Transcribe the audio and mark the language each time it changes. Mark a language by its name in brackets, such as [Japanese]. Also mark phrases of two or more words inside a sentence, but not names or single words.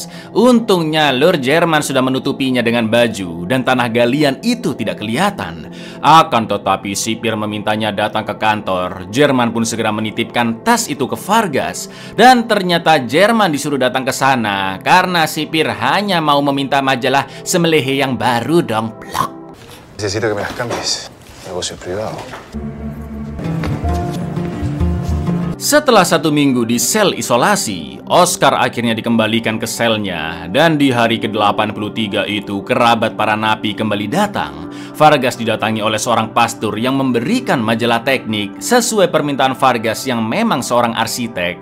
[Indonesian] Untungnya lur Jerman sudah menutupinya dengan baju dan tanah galian itu tidak kelihatan. Akan tetapi sipir memintanya datang ke kantor. Jerman pun segera menitipkan tas itu ke Vargas dan ternyata Jerman disuruh datang ke sana karena sipir hanya mau meminta majalah Semelehe yang baru dong. Blok. [Spanish] Necesito que me las cambies. Negocio privado. [Indonesian] Setelah 1 minggu di sel isolasi, Oscar akhirnya dikembalikan ke selnya. Dan di hari ke-83 itu, kerabat para napi kembali datang. Vargas didatangi oleh seorang pastor yang memberikan majalah teknik sesuai permintaan Vargas yang memang seorang arsitek.